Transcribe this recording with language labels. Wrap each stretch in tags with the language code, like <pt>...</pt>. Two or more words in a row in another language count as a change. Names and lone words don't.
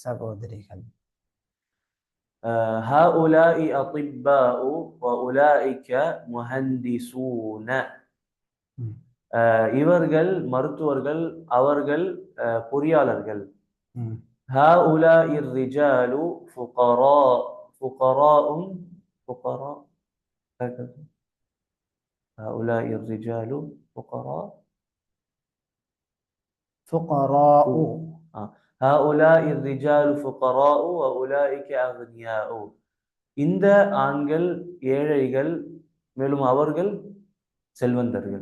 <ar>هؤلاء الأطباء وأولئك مهندسون,</ar> <ta>இவர்கள் மருத்துவர்கள், அவர்கள் பொறியாளர்கள்.</ta> <ar>هؤلاء رجال فقراء, هؤلاء الرجال فقراء. هؤلاء الرجال فقراء وأولئك أغنياء,</ar> <ta>இந்த ஆண்கள் ஏழைகள், மேலும் அவர்கள் செல்வந்தர்கள்.</ta>